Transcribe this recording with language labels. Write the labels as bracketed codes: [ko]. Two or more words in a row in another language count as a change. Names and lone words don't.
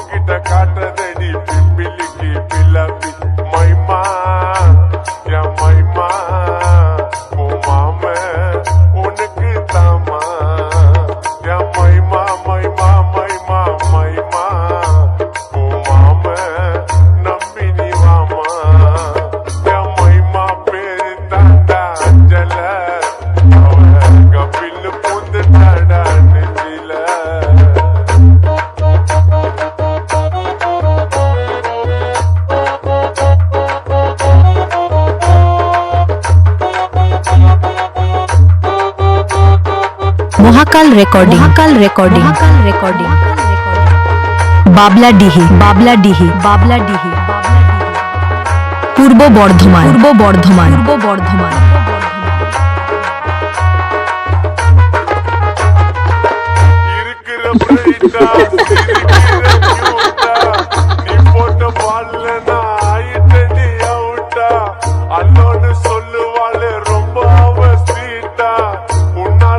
[ta] கிட்ட காட்டுறதடி பிம்பிலிக்கு பில்லாப்பி மைமா யா மைமா ஓ மாம உனக்கு தாமா யா மைமா மைமா மைமா மைமா ஓ மாம நம்பி நீ வாமா யா மைமா பேரு தாண்டா அஞ்சல அவங்க பில்லு பூந்துட்டாடா நெஞ்சில [bn] মহাকাল রেকর্ডিং। মহাকাল রেকর্ডিং। মহাকাল রেকর্ডিং। বাবলাডিহি। বাবলাডিহি। বাবলাডিহি। পূর্ব বর্ধমান। পূর্ব বর্ধমান। পূর্ব বর্ধমান। [ta] இருக்கிற பிரைட்டா சிரிக்கிற கியூட்டா நீ போட்ட பால்ல நான் ஆயிட்டடி அவுட்டா அல்லோன்னு சொல்லுவாளே ரொம்ப அவ ஸ்வீட்டா உன்னால